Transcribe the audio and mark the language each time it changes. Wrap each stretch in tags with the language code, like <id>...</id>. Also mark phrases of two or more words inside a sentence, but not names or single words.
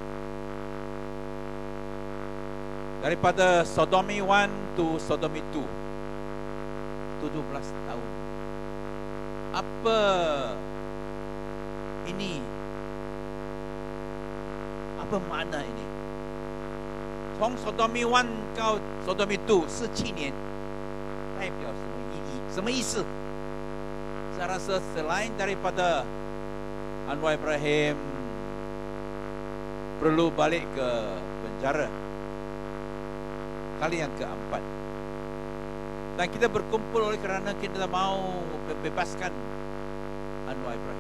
<ms>Daripada Sodomi 1 to Sodomi 2, 17 tahun. Apa ini? Apa makna ini?</ms> <zh>从 Sodomi 1 到 Sodomi 2 17年，代表什么意义？什么意思？</zh> <ms>Saya rasa selain daripada Anwar Ibrahim perlu balik ke penjara kali yang keempat, dan kita berkumpul oleh kerana kita mahu membebaskan Anwar Ibrahim.</ms>